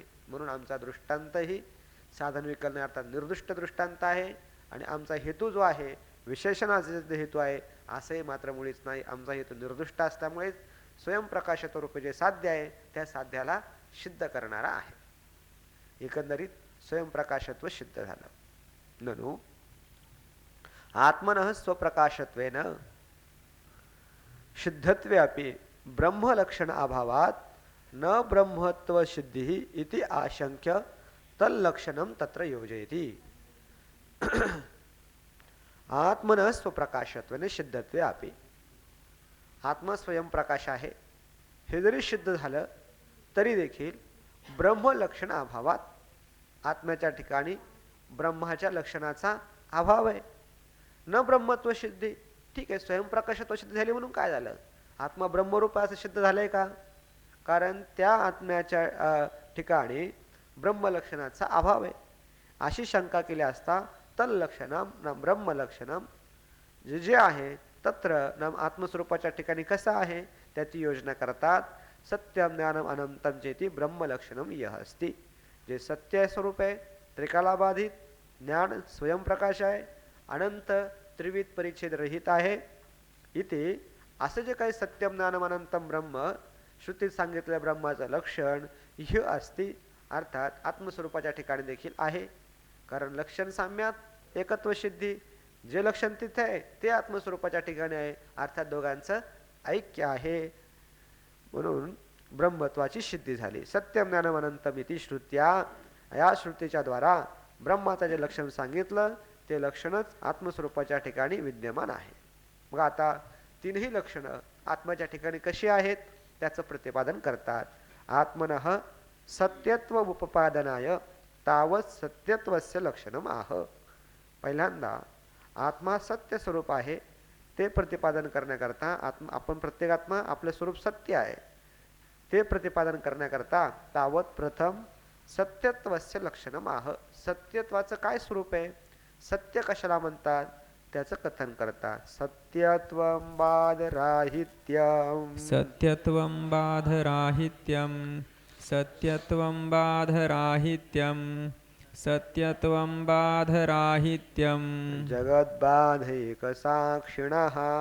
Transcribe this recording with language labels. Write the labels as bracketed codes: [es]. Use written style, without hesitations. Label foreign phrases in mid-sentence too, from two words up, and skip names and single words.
[mr] म्हणून आमचा दृष्टांतही साधन विकल नाही, अर्थात निर्दिष्ट दृष्टांत आहे. आणि आमचा हेतू जो आहे विशेषणाचा हेतू आहे असंही मात्र मुळीच नाही. आमचा हेतू निर्दिष्ट असल्यामुळे स्वयंप्रकाशत्व रूप जे साध्य आहे त्या साध्याला सिद्ध करणारा आहे. एकंदरीत स्वयंप्रकाशत्व सिद्ध झालं. [sa] ननु आत्मनः स्वप्रकाशत्वेन सिद्धत्वेऽपि ब्रह्मलक्षण अभावात् न ब्रह्मत्व सिद्धिः इति आशंक्य तल्लक्षणं तत्र योजयति. आत्मनः स्वप्रकाशत्वेन सिद्धत्वेऽपि [mr] आत्मा स्वयंप्रकाश आहे हे जरी सिद्ध झालं तरी देखील [sa] ब्रह्मलक्षण अभावात [mr] आत्म्याच्या ठिकाणी ब्रह्माच्या लक्षणाचा अभाव आहे. [sa] न ब्रह्मत्व सिद्धी. [mr] ठीक आहे, स्वयंप्रकाशत्व सिद्ध झाली म्हणून काय झालं, आत्मा ब्रह्मरूप असं सिद्ध झालंय का? कारण त्या आत्म्याच्या ठिकाणी ब्रह्मलक्षणाचा अभाव आहे. अशी शंका केली असता [sa] तल्लक्षणम न ब्रह्मलक्षणम [mr] जे जे आहे तत्र न आत्मस्वरूपाच्या ठिकाणी कसं आहे त्याची योजना करतात. [sa] सत्यम ज्ञानम अनंतम चेती ब्रह्मलक्षणम यह अस्ति. [mr] जे सत्य स्वरूप आहे, त्रिकालाबाधित, ज्ञान स्वयंप्रकाश आहे, अनंत त्रिविध परिच्छेद रहित आहे. इथे असं जे काही [sa] सत्यम ज्ञानम अनंतम ब्रह्म [mr] श्रुतीत सांगितलेल्या ब्रह्माचं लक्षण [sa] यह अस्ति, [mr] अर्थात आत्मस्वरूपाच्या ठिकाणी देखील आहे. कारण [sa] लक्षण साम्यात एकत्व सिद्धी, [mr] जे लक्षण तिथे आहे ते आत्मस्वरूपाच्या ठिकाणी आहे, अर्थात दोघांचं ऐक्य आहे. म्हणून ब्रह्मत्वाची सिद्धी झाली. [sa] सत्यम ज्ञानम अनंतम इति श्रुत्या, [mr] या श्रुतीच्या द्वारा ब्रह्माचं जे लक्षण सांगितलं ते लक्षणच आत्मस्वरूपाच्या ठिकाणी विद्यमान आहे. मग आता तीनही लक्षणं आत्म्याच्या ठिकाणी कशी आहेत त्याचं प्रतिपादन करतात. [sa] आत्मनः सत्यत्व उपपादनाय तावत सत्यत्वस्य लक्षणम आह. [mr] पहिल्यांदा आत्मा सत्य स्वरूप आहे ते प्रतिपादन करण्याकरता आपण प्रत्येक आत्मा आपलं स्वरूप सत्य आहे ते प्रतिपादन करण्याकरता [sa] तावत प्रथम सत्यत्वस्य लक्षणम आह. [mr] सत्यत्वाचं काय स्वरूप आहे, सत्य कशाला म्हणतात त्याचं कथन करतात. [sa] सत्यत्वं बाधराहित्यं सत्यत्वं बाधराहित्यं सत्यत्वं बाधराहित्यं सत्यत्वं बाधराहित्यं जगद्बाधैकसाक्षिणः